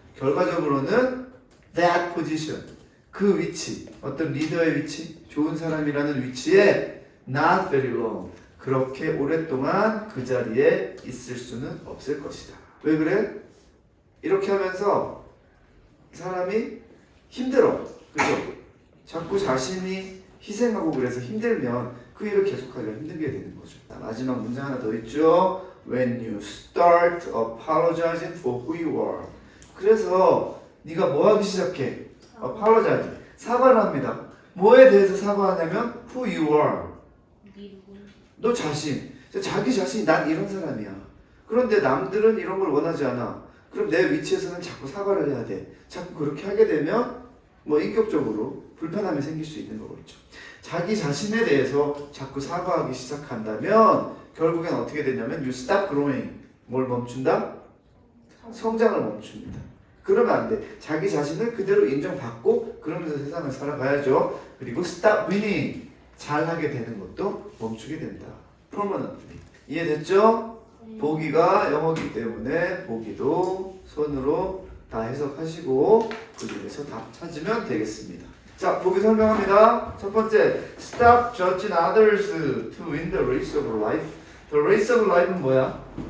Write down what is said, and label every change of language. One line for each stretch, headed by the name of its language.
Korean: 결과적으로는
English: that position,
Korean: 그 위치, 어떤 리더의 위치, 좋은 사람이라는 위치에
English: not very long,
Korean: 그렇게 오랫동안 그 자리에 있을 수는 없을 것이다. 왜 그래? 이렇게 하면서 사람이 힘들어. 그죠? 자꾸 자신이 희생하고 그래서 힘들면 그 일을 계속하려 힘들게 되는 거죠. 마지막 문장 하나 더 있죠.
English: When you start apologizing for who you are.
Korean: 그래서 네가 뭐 하기 시작해? apologize. 사과를 합니다. 뭐에 대해서 사과하냐면
English: who you are.
Korean: 너 자신. 자기 자신이 난 이런 사람이야. 그런데 남들은 이런 걸 원하지 않아. 그럼 내 위치에서는 자꾸 사과를 해야 돼. 자꾸 그렇게 하게 되면 뭐 인격적으로 불편함이 생길 수 있는 거겠죠. 자기 자신에 대해서 자꾸 사과하기 시작한다면 결국엔 어떻게 되냐면
English: you stop growing.
Korean: 뭘 멈춘다? 성장을 멈춥니다. 그러면 안 돼. 자기 자신을 그대로 인정받고 그러면서 세상을 살아가야죠. 그리고
English: stop winning.
Korean: 잘하게 되는 것도 멈추게 된다. permanently. 이해됐죠? 보기가 영어이기 때문에 보기도 손으로 다 해석하시고 그 중에서 답 찾으면 되겠습니다. 자, 보기 설명합니다. 첫 번째,
English: stop judging others to win the race of life. The race of life는 뭐야?